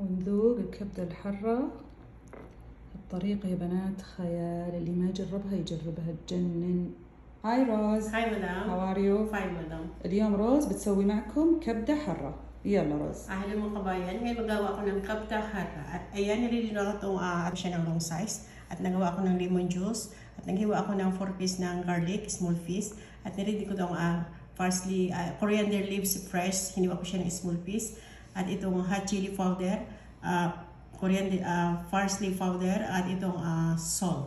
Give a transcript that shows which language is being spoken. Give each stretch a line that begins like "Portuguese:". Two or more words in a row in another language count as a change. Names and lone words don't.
Arabic: ونذوق الكبدة الحرة. الطريقة يا بنات خيال، اللي ما جربها يجربها، تجنن. هاي روز. هاي مدام.
English: How are you? Fine مدام.
Arabic: اليوم روز بتسوي معكم كبدة حرة. يلا روز.
Filipino: Ahlan mga kabayan, ngayon magawa ako ng kapta hara. Ayan, nililino ko itong siya ng
English: long size.
Filipino: At nagawa ako ng
English: lemon juice.
Filipino: At naghiwa ako ng 4 piece ng
English: garlic, small piece.
Filipino: At nililino ko itong
English: parsley, coriander leaves fresh.
Filipino: Hiniwa ko siya ng
English: small piece.
Filipino: At itong
English: hot chili powder, coriander, parsley powder,
Filipino: at itong salt.